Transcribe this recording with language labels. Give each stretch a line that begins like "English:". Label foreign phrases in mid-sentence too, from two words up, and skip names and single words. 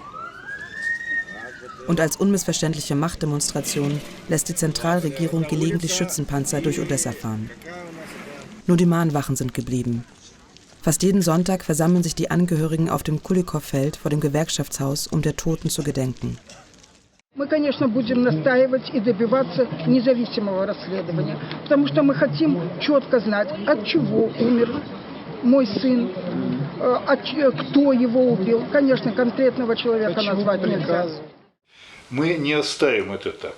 German: Und als unmissverständliche Machtdemonstration lässt die Zentralregierung gelegentlich Schützenpanzer durch Odessa fahren. Nur die Mahnwachen sind geblieben. Fast jeden Sonntag versammeln sich die Angehörigen auf dem Kulikow-Feld vor dem Gewerkschaftshaus, um der Toten zu gedenken.
Russian: Мы, конечно, будем настаивать и добиваться независимого расследования, потому что мы хотим четко знать, от чего умер мой сын, кто его убил. Конечно, конкретного человека назвать нельзя. Мы не оставим это так.